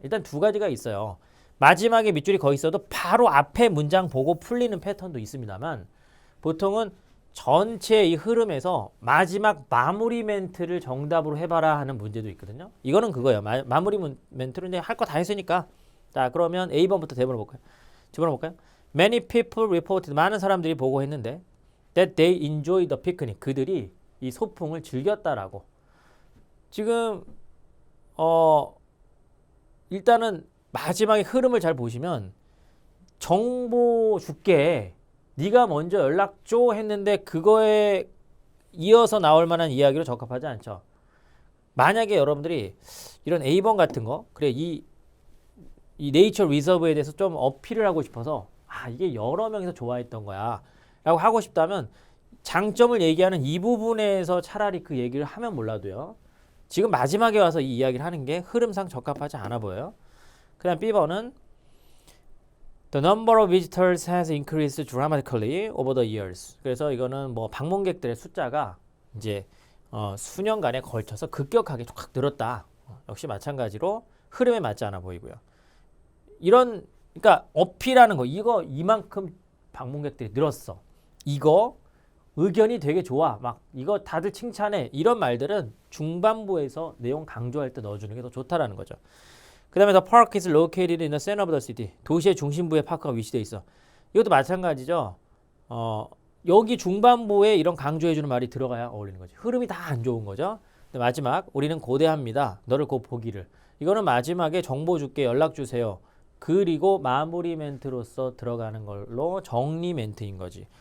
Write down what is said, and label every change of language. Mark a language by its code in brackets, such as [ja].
[ko] 일단 두 가지가 있어요. 마지막에 밑줄이 거 있어도 바로 앞에 문장 보고 풀리는 패턴도 있습니다만 보통은 전체 이 흐름에서 마지막 마무리 멘트를 정답으로 해봐라 하는 문제도 있거든요. 이거는 그거예요. 마무리 멘트를 이제 할 거 다 했으니까 자 그러면 A번부터 집어넣어볼까요? [en] Many people reported [ko] 많은 사람들이 보고했는데 [en] that they enjoyed the picnic [ko] 그들이 이 소풍을 즐겼다라고. 지금 일단은 마지막에 흐름을 잘 보시면 정보 줄게 네가 먼저 연락 줘 했는데 그거에 이어서 나올 만한 이야기로 적합하지 않죠. 만약에 여러분들이 이런 A번 같은 거 그래 이 네이처 리저브에 대해서 좀 어필을 하고 싶어서 이게 여러 명이서 좋아했던 거야 라고 하고 싶다면 장점을 얘기하는 이 부분에서 차라리 그 얘기를 하면 몰라도요. 지금 마지막에 와서 이 이야기를 하는 게 흐름상 적합하지 않아 보여요. 그 다음 B번은 [en] The number of visitors has increased dramatically over the years. [ko] 그래서 이거는 뭐 방문객들의 숫자가 이제 수년간에 걸쳐서 급격하게 확 늘었다. 역시 마찬가지로 흐름에 맞지 않아 보이고요. 이런 그러니까 어필하는 거 이거 이만큼 방문객들이 늘었어. 이거 의견이 되게 좋아. 막 이거 다들 칭찬해. 이런 말들은 중반부에서 내용 강조할 때 넣어주는 게 더 좋다라는 거죠. 그 다음에 [en] The park is located in the center of the city. [ko] 도시의 중심부에 파크가 위치되어 있어. 이것도 마찬가지죠. 여기 중반부에 이런 강조해주는 말이 들어가야 어울리는 거지. 흐름이 다 안 좋은 거죠. 근데 마지막 우리는 고대합니다. 너를 곧 보기를. 이거는 마지막에 정보 줄게 연락 주세요. 그리고 마무리 멘트로서 들어가는 걸로 정리 멘트인 거지.